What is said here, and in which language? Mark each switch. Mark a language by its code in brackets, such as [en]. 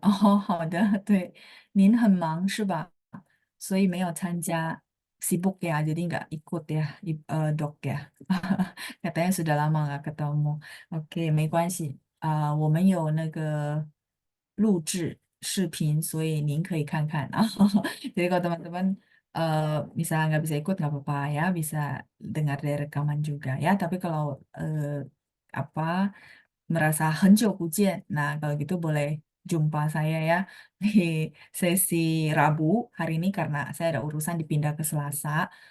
[zh] 哦，好的，对，您很忙是吧？所以没有参加 [id] sibuk ya, jadi nggak ikut ya, dok ya. Katanya sudah lama nggak ketemu. [zh] Oke, 没关系，我们有那个录制视频，所以您可以看看。 [id] Jadi kalau teman-teman misalnya nggak bisa ikut nggak apa-apa ya, bisa dengar dari rekaman juga ya. Tapi kalau apa merasa [zh] 很久不见, [id] nah kalau gitu boleh jumpa saya ya di sesi Rabu hari ini karena saya ada urusan dipindah ke Selasa.